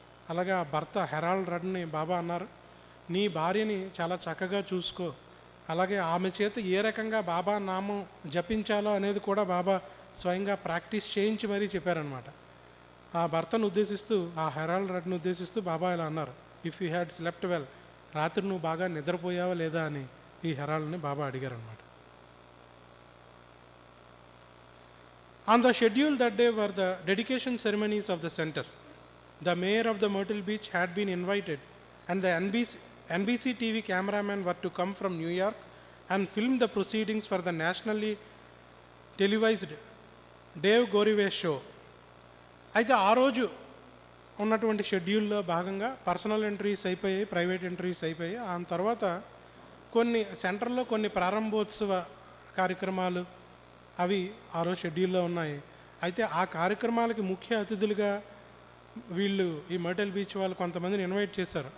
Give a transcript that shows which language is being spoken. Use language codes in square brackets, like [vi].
[te] అలాగే ఆ భర్త హెరాల్డ్ రెడ్ని బాబా అన్నారు, నీ భార్యని చాలా చక్కగా చూసుకో, అలాగే ఆమె చేత ఏ రకంగా బాబా నామం జపించాలో అనేది కూడా బాబా స్వయంగా ప్రాక్టీస్ చేయించి మరీ చెప్పారనమాట. ఆ భర్తను ఉద్దేశిస్తూ, ఆ హెరాల్డ్ రెడ్ని ఉద్దేశిస్తూ బాబా ఇలా అన్నారు, [en] if you had slept well, [te] రాత్రి నువ్వు బాగా నిద్రపోయావా లేదా అని ఈ హెరాల్డ్ని బాబా అడిగారనమాట. [en] On the schedule that day were the dedication ceremonies of the center. The mayor of the Myrtle Beach had been invited and the NBC TV cameramen were to come from New York and film the proceedings for the nationally televised Dave Gorivay show. [te] అయితే ఆ రోజు ఉన్నటువంటి షెడ్యూల్లో భాగంగా personal entries అయిపోయాయి, private entries అయిపోయాయి. ఆ తర్వాత కొన్ని సెంటర్లో కొన్ని ప్రారంభోత్సవ కార్యక్రమాలు అవి ఆ రోజు షెడ్యూల్లో ఉన్నాయి. అయితే ఆ కార్యక్రమాలకి ముఖ్య అతిథులుగా వీళ్ళు ఈ మర్టిల్ బీచ్ వాళ్ళు కొంతమందిని ఇన్వైట్ చేశారు.